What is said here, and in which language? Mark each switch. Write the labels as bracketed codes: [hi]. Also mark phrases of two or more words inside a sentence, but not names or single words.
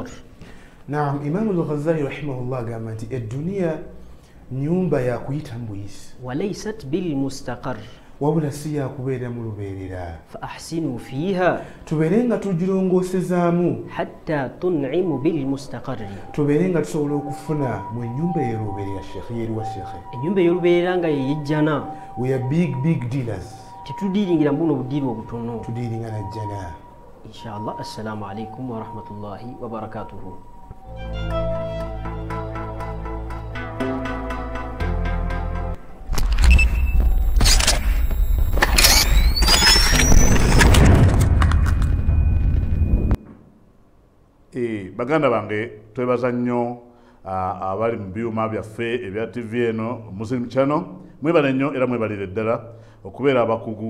[lg] Naam, Imam al-Ghazali rahimahullah gamba nti ad-dunya nyumba ya kuyita mbuyisi. [ar] وليست بالمستقر. [lg] Wabula si ya kubeera mu lubeerera. [ar] فأحسنوا فيها. [lg] Tubeere nga tugirongoosezaamu. [ar] حتى تنعموا بالمستقر. [lg] Tubeere nga tusobola okufuna mu nnyumba y'olubeerera Sheikh yeri wa Sheikh. Ennyumba y'olubeerera nga yejjana. [en] We are big dealers. [lg] Tetudiringira mbuno budiiri obutono. Tudiringa na jjana. Inshallah. [ar] السلام عليكم ورحمة الله وبركاته. [lg] Baganda bange twebaza nnyo abali mu byuma byaffe ebya TV eno Muslim Channel, mwebale nnyo era mwebalire ddala okubeera abakugu.